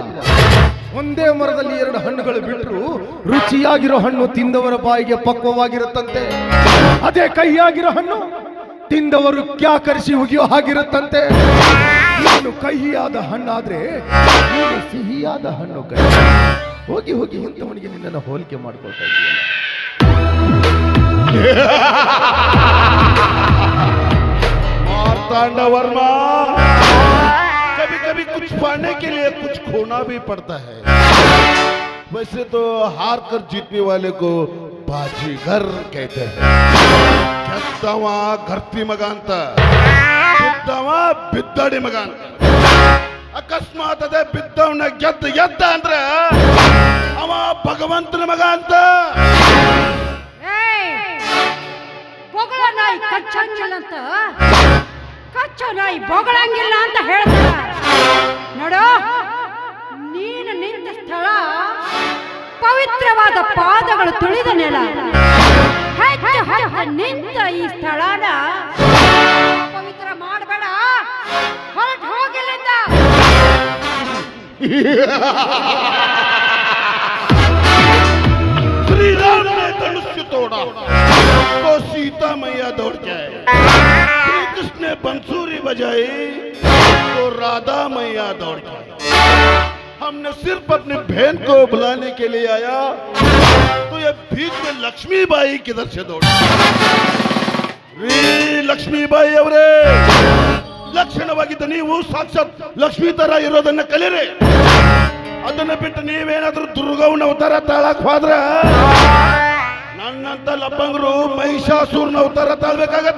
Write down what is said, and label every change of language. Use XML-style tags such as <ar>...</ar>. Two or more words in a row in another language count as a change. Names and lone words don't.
<kn>ಒಂದೇ ಮರದಲ್ಲಿ ಎರಡು ಹಣ್ಣುಗಳು ಬಿಟ್ಟರು ರುಚಿಯಾಗಿರೋ ಹಣ್ಣು ತಿಂದವರ ಬಾಯಿಗೆ ಪಕ್ವವಾಗಿರುತ್ತಂತೆ, ಅದೇ ಕಹಿಯಾಗಿರೋ ಹಣ್ಣು ತಿಂದವರು ಕ್ಯಾಕರಿಸಿ ಉಗಿಯೋ ಹಾಗಿರುತ್ತಂತೆ. ನೀನು ಕಹಿಯಾದ ಹಣ್ಣಾದ್ರೆ ನೀನು ಸಿಹಿಯಾದ ಹಣ್ಣು ಕೈ. ಹೋಗಿ ಹೋಗಿ ಇಂಥವನಿಗೆ ನಿನ್ನನ್ನು ಹೋಲಿಕೆ ಮಾಡ್ಕೊಳ್ತಾ ಇದೆಯಲ್ಲ.</kn> <hi>मार्तांड वर्मा, कभी कभी कुछ पाने के लिए कुछ खोना भी पड़ता है. वैसे तो हार कर जीतने वाले को बाजीगर कहते हैं.</hi> <kn>ಗೆದ್ದವ ಗರ್ತಿ ಮಗ ಅಂತ, ಬಿದ್ದವ ಬಿದ್ದಡಿ ಮಗ ಅಂತ. ಅಕಸ್ಮಾತ್ ಅದೇ ಬಿದ್ದವನ ಗೆದ್ದ ಅಂದ್ರೆ ಅವ ಭಗವಂತನ ಮಗ ಅಂತ. ಬೊಗಳ ನಾಯಿ ಕಚ್ಚಂಗಿಲ್ಲ ಅಂತ, ಕಚ್ಚೋ ನಾಯಿ ಬೊಗಳಂಗಿಲ್ಲ ಅಂತ ಹೇಳ್ತಾರ ನೋಡು. ನೀನು ನಿಂತ ಸ್ಥಳ ಪವಿತ್ರವಾದ ಪಾದಗಳು ತುಳಿದ ನೆಲ. ಹೆಚ್ಚು ಹೆಚ್ಚು ನಿಂತ ಈ ಸ್ಥಳನ ಪವಿತ್ರ ಮಾಡಬೇಡ, ಹೊರಟು ಹೋಗಿಲ್ಲಿಂದ.</kn> <hi>श्री राम ने धनुष्य तोड़ा तो सीता मैया दौड़ के आए. श्री कृष्ण ने बंसुरी बजाई तो राधा मैया दौड़ के आई. हमने सिर्फ अपनी बहन को बुलाने के लिए आया तो ये बीच में लक्ष्मी बाई किधर से दौड़ी?</hi> <kn>ಲಕ್ಷ್ಮೀ ಬಾಯಿ ಅವರೇ, ಲಕ್ಷಣವಾಗಿದ್ದ ನೀವು ಸಾಕ್ಷಾತ್ ಲಕ್ಷ್ಮೀ ತರ ಇರೋದನ್ನ ಕಲಿರಿ. ಅದನ್ನ ಬಿಟ್ಟು ನೀವೇನಾದ್ರೂ ದುರ್ಗವನ ಅವತಾರ ತಾಳಕ್ ಹೋದ್ರ ನನ್ನಂತ ಲಬ್ಬಂಗರು ಮಹಿಷಾಸುರನ ಅವತಾರ ತಾಳ್ಬೇಕಾಗತ್ತ.</kn>